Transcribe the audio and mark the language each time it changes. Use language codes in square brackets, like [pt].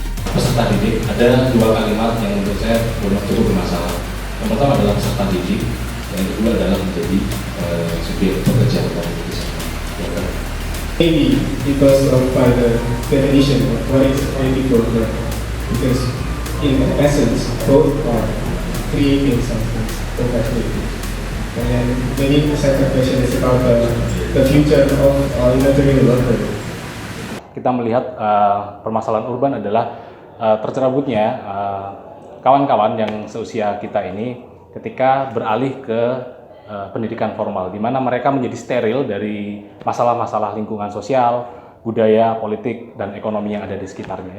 [id] Peserta didik, ada dua kalimat yang menurut saya cukup bermasalah. Yang pertama adalah peserta didik, yang kedua adalah menjadi subjek pekerja atau aktivitas. [en] Maybe because of by the definition of what is AD program, because in essence both are creating something professionally. And maybe the second question is about the future of inventory worker. [id] Kita melihat permasalahan urban adalah tercerabutnya kawan-kawan yang seusia kita ini ketika beralih ke pendidikan formal, di mana mereka menjadi steril dari masalah-masalah lingkungan sosial, budaya, politik, dan ekonomi yang ada di sekitarnya.